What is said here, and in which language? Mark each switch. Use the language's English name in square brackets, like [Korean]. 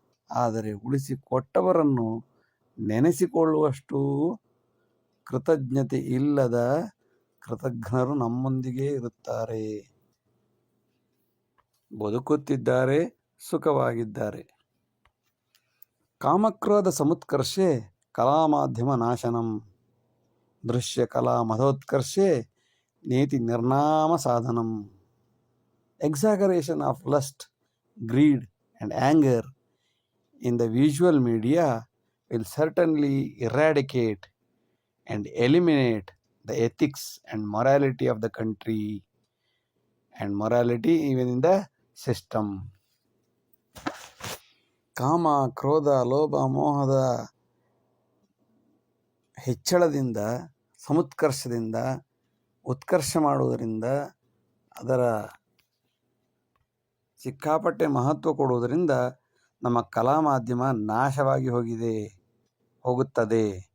[Kannada] ಆದರೆ ಉಳಿಸಿಕೊಟ್ಟವರನ್ನು ನೆನೆಸಿಕೊಳ್ಳುವಷ್ಟು ಕೃತಜ್ಞತೆ ಇಲ್ಲದ ಕೃತಜ್ಞರು ನಮ್ಮೊಂದಿಗೆ ಇರುತ್ತಾರೆ, ಬದುಕುತ್ತಿದ್ದಾರೆ, ಸುಖವಾಗಿದ್ದಾರೆ. [Sanskrit] ಕಾಮಕ್ರೋಧ ಸಮುತ್ಕರ್ಷೆ ಕಲಾಮಾಧ್ಯಮ ನಾಶನಂ ದೃಶ್ಯ ಕಲಾ ಮಧೋತ್ಕರ್ಷೆ ನೇತಿ ನಿರ್ನಾಮ ಸಾಧನಂ. [English] Exaggeration of lust, greed and anger in the visual media will certainly eradicate and eliminate the ethics and morality of the country and morality even in the system. [Kannada] ಕಾಮ, ಕ್ರೋಧ, ಲೋಭ, ಮೋಹದ ಹೆಚ್ಚಳದಿಂದ, ಸಮುತ್ಕರ್ಷದಿಂದ, ಉತ್ಕರ್ಷ ಮಾಡುವುದರಿಂದ, ಅದರ ಸಿಕ್ಕಾಪಟ್ಟೆ ಮಹತ್ವ ಕೊಡುವುದರಿಂದ ನಮ್ಮ ಕಲಾ ಮಾಧ್ಯಮ ನಾಶವಾಗಿ ಹೋಗುತ್ತದೆ.